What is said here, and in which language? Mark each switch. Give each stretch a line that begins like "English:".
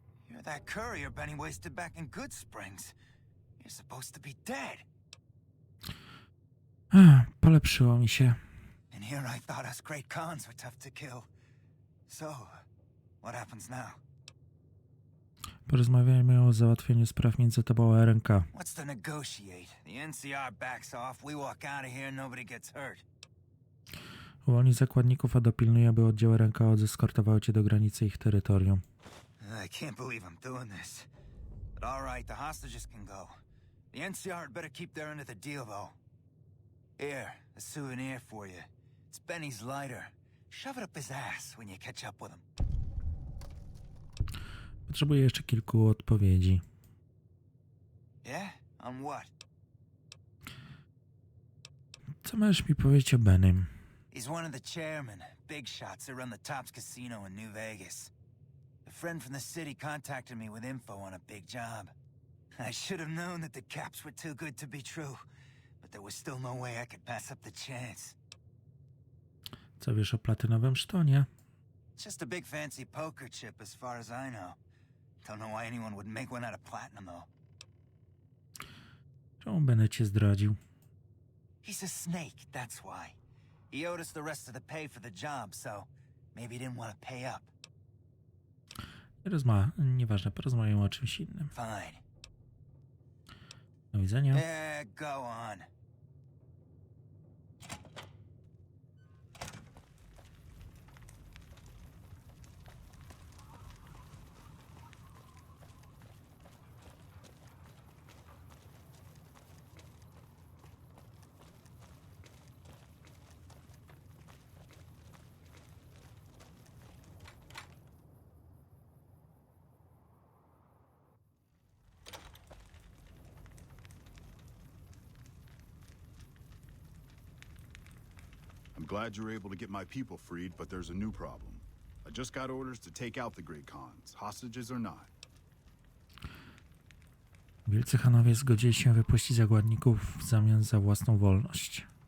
English: You're that courier Benny wasted back in Good Springs. You're supposed to be dead.
Polish: Polepszyło mi się.
English: And here I thought us great cons were tough to kill. So, what happens now?
Polish: Porozmawiajmy o załatwieniu spraw między tobą a RNK.
English: What's to negotiate? The NCR backs off, we walk out of here, nobody gets hurt.
Polish: Uwolnij zakładników, a dopilnuj, aby oddział RNK odzeskortowały cię do granicy ich terytorium.
English: I can't believe I'm doing this. But all right, the hostages can go. The NCR had better keep their end of the deal, though. Here, a souvenir for you. It's Benny's lighter. Shove it up his ass when you catch up with him.
Polish: Potrzebuję jeszcze kilku odpowiedzi.
English: Yeah? On what?
Polish: Co możesz mi powiedzieć o Benym?
English: He's one of the chairmen, big shots that run the Tops Casino in New Vegas. A friend from the city contacted me with info on a big job. I should have known that the caps were too good to be true, but there was still no way I could pass up the chance.
Polish: Co wiesz o platynowym sztonie?
English: It's just a big fancy poker chip as far as I know. Don't know why anyone would make one out of platinum, though.
Polish: Czemu Benny cię zdradził?
English: He's a snake, that's why. He owed us the rest of the pay for the job, so maybe he didn't want to pay up.
Polish: Nieważne, porozmawiamy o czymś innym.
English: Fine.
Polish: Do widzenia.
English: Yeah, go on. I'm glad you're able to get my people freed, but there's a new problem. I just got orders to take out the Great Khans, hostages or not.
Polish: Wielcy Chanowie zgodzili się wypuścić zakładników w zamian za własną wolność.